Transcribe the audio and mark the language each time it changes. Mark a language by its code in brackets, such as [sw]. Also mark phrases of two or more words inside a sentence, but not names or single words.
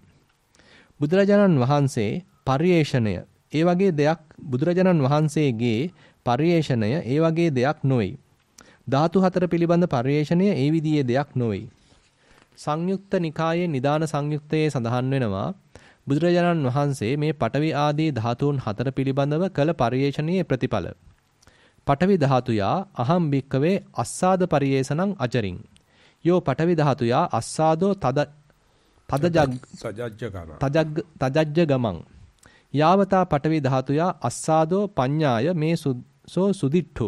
[si] බුදුරජාණන් වහන්සේ පරිේශණය ඒ වගේ දෙයක් බුදුරජාණන් වහන්සේගේ පරිේශණය ඒ වගේ දෙයක් නොවේ. ධාතු හතර පිළිබඳ පරිේශණය ඒ විදිහේ දෙයක් නොවේ. සංයුක්ත නිකායේ නිදාන සංයුක්තයේ සඳහන් වෙනවා බුදුරජාණන් වහන්සේ මේ පඨවි ආදී ධාතුන් හතර පිළිබඳව කළ පරිේශණයේ ප්‍රතිඵල. [pi] පඨවි ධාතුයා අහම් භික්කවේ අස්සාද පරියේසනං අචරින්. යෝ පඨවි ධාතුයා අස්සාදෝ තජජ්ජ ගමං. යාවතා පඨවි ධාතුයා අස්සාදෝ පඤ්ඤාය මේ සෝ සුදිට්ඨෝ.